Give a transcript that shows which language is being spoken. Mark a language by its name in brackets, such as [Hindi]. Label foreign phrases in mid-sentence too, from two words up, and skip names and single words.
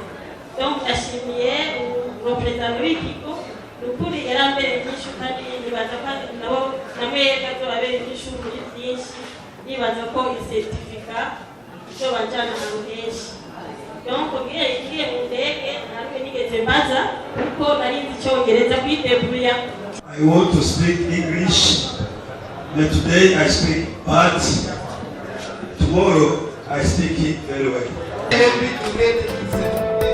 [Rundi] Donc ndashimiye representant w'ikigo nukuri yarambere nyinshi kandi nibaza ko nabo namwe bazobabere nyinshi muri byinshi. Nibaza ko certificate cyo banjana ahantu henshi. Donc ngiye mu ndege narwe nigeze mbaza kuko nari nzi Icyongereza kwitebuya. [English] I want to speak English, but today I speak bad. Tomorrow I speak it very well.